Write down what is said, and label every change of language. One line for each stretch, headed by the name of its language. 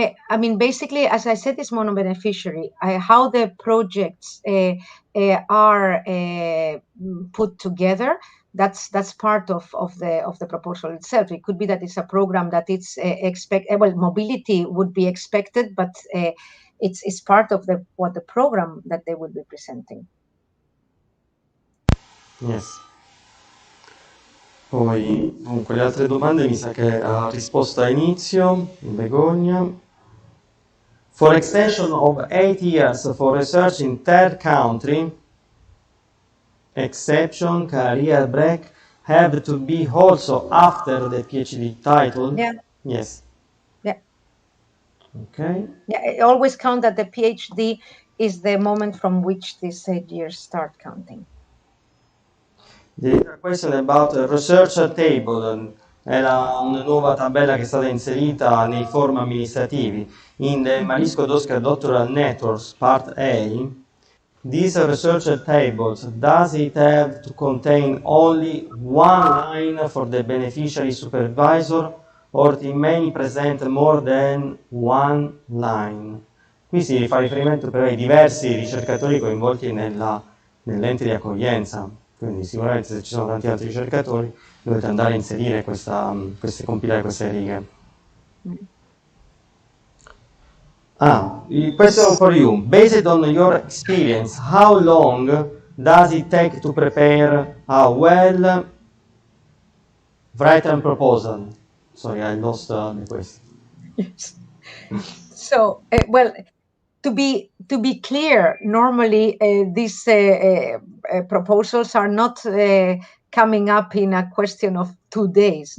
English: I mean, basically, as I said, it's mono-beneficiary. How the projects are put together, that's part of the proposal itself. It could be that it's a program that it's mobility would be expected, but it's part of the program that they will be presenting. Yes.
Italian: Poi, comunque, le altre domande mi sa che ha risposto a inizio, Begonia.
English: For extension of 8 years for research in third country, exception, career break, have to be also after the PhD title? Yeah. Yes. Okay. Yeah, always count that the PhD is the moment from which these 8 years start counting. The question about researcher table
Italian: è una nuova tabella che è stata inserita nei form amministrativi.
English: In the Msca Doctoral Networks Part A, these researcher tables, does it have to contain only one line for the beneficiary supervisor or it may present more than one line?
Italian: Qui si fa riferimento però ai diversi ricercatori coinvolti nell'ente di accoglienza, quindi sicuramente se ci sono tanti altri ricercatori dovete andare a inserire compilare queste righe.
English: Question for you. Based on your experience, how long does it take to prepare a well-written proposal? Sorry, I lost the question. Yes. So, well, to be clear, normally these proposals are not coming up in a question of 2 days.